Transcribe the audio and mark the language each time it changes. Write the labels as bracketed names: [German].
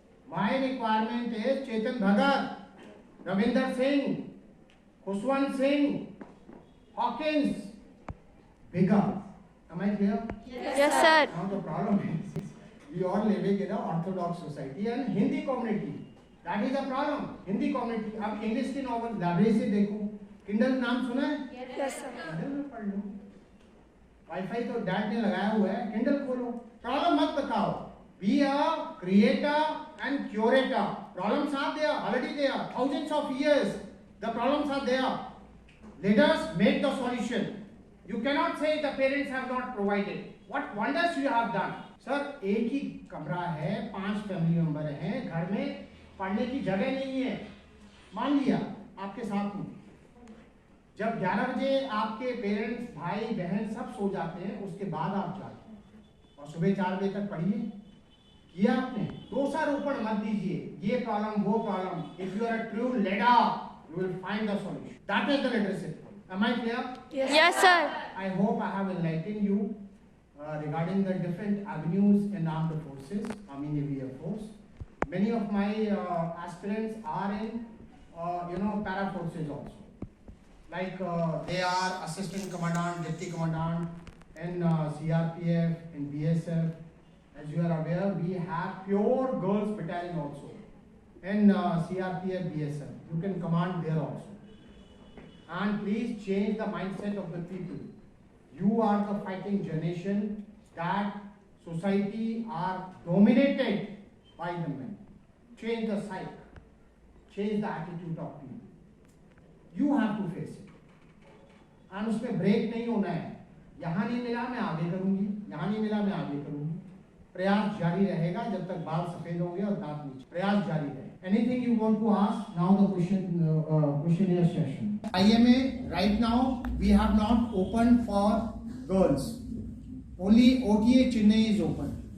[English] My requirement is Chetan Bhagat, Ravinder Singh, Khushwant Singh, Hawkins, Bigger. Am I clear? Yes, sir. Now the problem is we all living in an orthodox society and Hindi community. That is the problem. Hindi community. [Hindi] अब English की novel library से देखो. Kindle नाम सुना है? [English] Yes, sir. [Hindi] Kindle में पढ़ लो. Wifi तो डैड ने लगाया हुआ है, किंडल खोलो. प्रॉब्लम मत बताओ. [English] Be a creator and curator. Problems are there, already there. Thousands of years, the problems are there. Let us make the solution. You cannot say the parents have not provided. What wonders you have done. [Hindi] Sir, एक ही कमरा है, 5 family member हैं, घर में पढ़ने की जगह नहीं है. मान लिया आपके साथ हूँ. जब 11 बजे आपके पेरेंट्स, भाई बहन सब सो जाते हैं, उसके बाद आप जाते हैं और सुबह 4 बजे तक पढ़िए. किया आपने? दोषारोपण मत दीजिए. ये प्रॉब्लम, वो problem. [English] If you are a true leader, you will find the solution. That is the leadership. Am I clear? Yes, sir. I hope I have enlightened you regarding the different avenues in armed forces, Army, Navy, Air Force. Many of my aspirants are in para forces also. Like they are assistant commandant, deputy commandant in CRPF, in BSF. As you are aware, we have pure girls battalion also in CRPF, BSF. You can command there also. And please change the mindset of the people. You are the fighting generation that society are dominated by the men. Change the psyche. Change the attitude of people. You have to face it. [Hindi] And उसमें break नहीं होना है. यहाँ नहीं मिला मैं आगे करूँगी, यहाँ नहीं मिला मैं आगे करूँगी. प्रयास जारी रहेगा जब तक बाल सफेद होंगे और दांत नीचे. प्रयास जारी रहे. [English] Anything you want to ask? Now the questionnaire session. IMA right now we have not opened for girls. Only OTA Chennai is open.